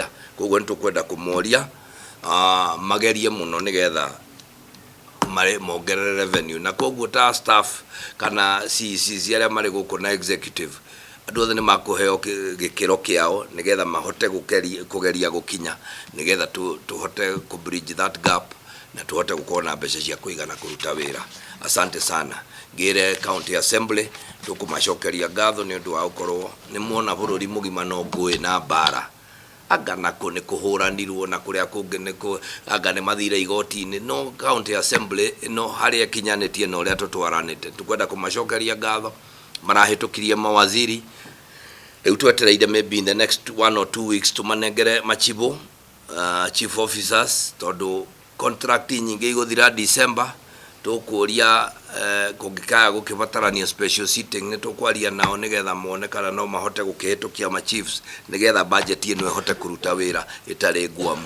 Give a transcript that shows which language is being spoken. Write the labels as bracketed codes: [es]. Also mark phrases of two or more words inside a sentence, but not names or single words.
[ki] Koguo nĩ tũkwenda kũmoria magerie mũno nĩgetha mongerere revenue, na koguo ta staff kana CECs arĩa marĩ gũkũ na executive, andũ othe nĩ makũheo gĩkĩro kĩao nĩgetha mahote kũgeria gũkinya nĩgetha tũhote ku [en] bridge that gap [ki] na tũhote gũkorwo na mbeca cia kũigana kũruta wĩra. [sw] Asante sana. [ki] Ngĩre [en] county assembly [ki] tũkũmacokeria ngatho nĩ ũndũ wa gũkorwo nĩ muona bũrũri mũgima no ngũĩ na mbara, anga nako nĩ kũhũranirwo na kũrĩa kũngĩ anga nĩ mathire igoti-inĩ, no [en] county assembly [ki] no harĩa kinyanĩtie na ũrĩa tũtwaranĩte. Tũkwenda kũmacokeria ngatho, marahĩtũkirie mawaziri, rĩu twetereire maybe [en] in the next 1 or 2 weeks [ki] tũmanengere machibo [en] chief officers, [ki] tondũ contract nyingĩ igũthira December. Tũkũria kũngĩkaya gũkĩbatarania [en] special sitting [ki] nĩ tũkwaria nao nĩgetha mone kana no mahote gũkĩhĩtũkia ma chiefs nĩgetha budget ĩno ĩhote kũruta wĩra ĩtarĩ ngwamu.